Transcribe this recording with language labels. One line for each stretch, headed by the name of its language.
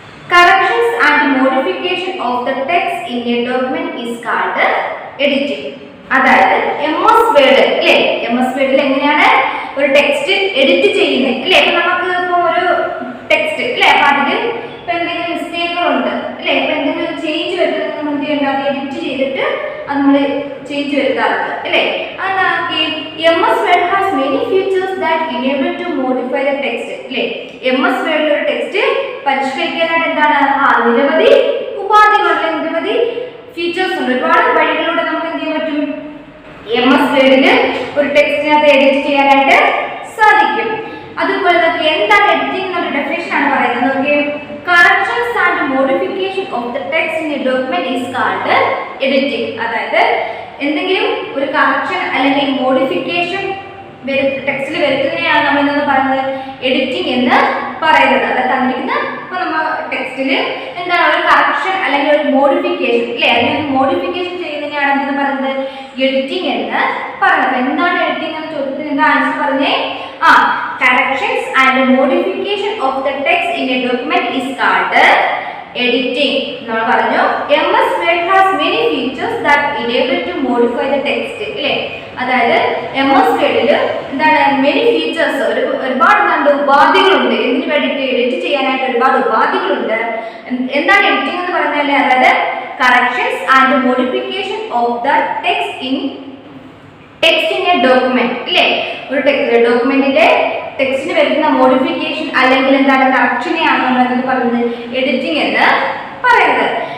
English: Corrections and modification of the text in a document is called editing.
Malayalam: അതായത് MS Word അല്ലേ, MS Wordൽ എങ്ങനെയാണ് ഒരു text edit ചെയ്യുന്നത് അല്ലേ? അപ്പോൾ നമുക്ക് ഇപ്പോൾ ഒരു ടെക്സ്റ്റ് അല്ലേ, അപ്പോൾ അതിൽ ഇപ്പോൾ എന്തെങ്കിലും മിസ്റ്റേക്കുകളുണ്ട് അല്ലേ, ഇപ്പോൾ എന്തെങ്കിലും ചേഞ്ച് വരുന്നത് നമ്മൾ എന്ത് ചെയ്യേണ്ട, അത് എഡിറ്റ് ചെയ്തിട്ട് അത് നമ്മൾ ചേഞ്ച് വരുത്താറുണ്ട് അല്ലേ. അതാക്കി
English: MS Word has many features that enable to modify the text
Malayalam: അല്ലേ. MS Wordൽ ഒരു ടെക്സ്റ്റ് പരിഷ്കരിക്കാനായിട്ട് എന്താണ് നിരവധി ഉപാധികളുണ്ട്, നിരവധി ഫീച്ചേഴ്സ് ഉണ്ട്. ഒരുപാട് വഴികളിലൂടെ നമുക്ക് എന്ത് ചെയ്യാൻ പറ്റും? MS Wordൽ ഒരു ടെക്സ്റ്റിനകത്ത് എഡിറ്റ് ചെയ്യാനായിട്ട് സാധിക്കും. അതുപോലെ തന്നെ എന്താണ് എഡിറ്റിംഗ് എന്നൊരു ഡെഫിനിഷൻ ആണ് പറയുന്നത്. നോക്കിയേ,
English: corrections and modification of the text in a document is called editing.
Malayalam: അതായത് എന്തെങ്കിലും ഒരു കറക്ഷൻ അല്ലെങ്കിൽ മോഡിഫിക്കേഷൻ ടെക്സ്റ്റിൽ വരുത്തുന്നതിനെയാണ് നമ്മൾ ഇന്ന് പറയുന്നത് എഡിറ്റിംഗ് എന്ന് പറയുന്നത്. അതായത് തന്നിരിക്കുന്ന ഇപ്പോൾ നമ്മൾ ടെക്സ്റ്റിൽ എന്താണ് ഒരു കറക്ഷൻ അല്ലെങ്കിൽ ഒരു മോഡിഫിക്കേഷൻ അല്ലേ, അല്ലെങ്കിൽ മോഡിഫിക്കേഷൻ ചെയ്യുന്നതിനെയാണ് എന്തെന്ന് പറയുന്നത് എഡിറ്റിംഗ് എന്ന് പറയുന്നത്. എന്താണ് എഡിറ്റിംഗ് എന്ന ചോദ്യത്തിന് എന്താ ആൻസർ പറഞ്ഞേ?
English: corrections and modification of the text in a document is called editing.
Malayalam: നമ്മൾ പറഞ്ഞു
English: MS Word has many features that enable to modify the text
Malayalam: അല്ലേ. അതായത് MS Wordൽ എന്താണ് many features, ഒരുപാട് ഉപാധികളുണ്ട്. എന്തിനു വേണ്ടിയിട്ട് എഡിറ്റ് ചെയ്യാനായിട്ട് ഒരുപാട് ഉപാധികളുണ്ട്. എന്താണ് എഡിറ്റിംഗ് എന്ന് പറഞ്ഞാൽ അതായത്
English: corrections and modification of the text in a document
Malayalam: അല്ലേ. ഒരു ഡോക്യുമെന്റിന്റെ ടെക്സ്റ്റിന് വരുന്ന മോഡിഫിക്കേഷൻ അല്ലെങ്കിൽ എന്താണ് കറക്ഷനെയാണ് നമ്മൾ എന്ത് പറയുന്നത് എഡിറ്റിംഗ് എന്ന് പറയുന്നത്.